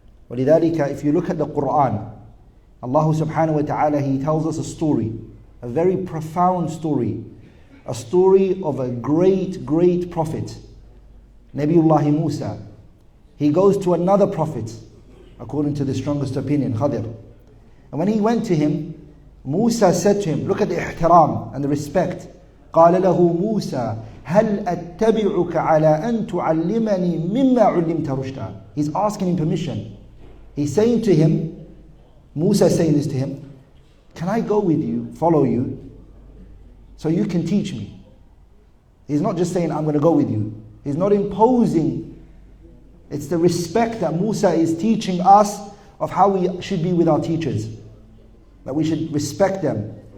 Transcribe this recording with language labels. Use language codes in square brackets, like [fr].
[ar] وَلِذَلِكَ, [en] if you look at the Quran, Allah subhanahu wa ta'ala, He tells us a story, a very profound story, a story of a great prophet, Nabiullah Musa. He goes to another prophet, according to the strongest opinion, Khadir. And when he went to him, Musa said to him, look at the ihtiram and the respect. [ar] قال له موسى هل أتبعك على أن تعلمني مما علمت رشدا. [en] He's asking him permission. He's saying to him, Musa is saying this to him, can I go with you, follow you, so you can teach me? He's not just saying, I'm going to go with you. He's not imposing. It's the respect that Musa is teaching us of how we should be with our teachers, that we should respect them.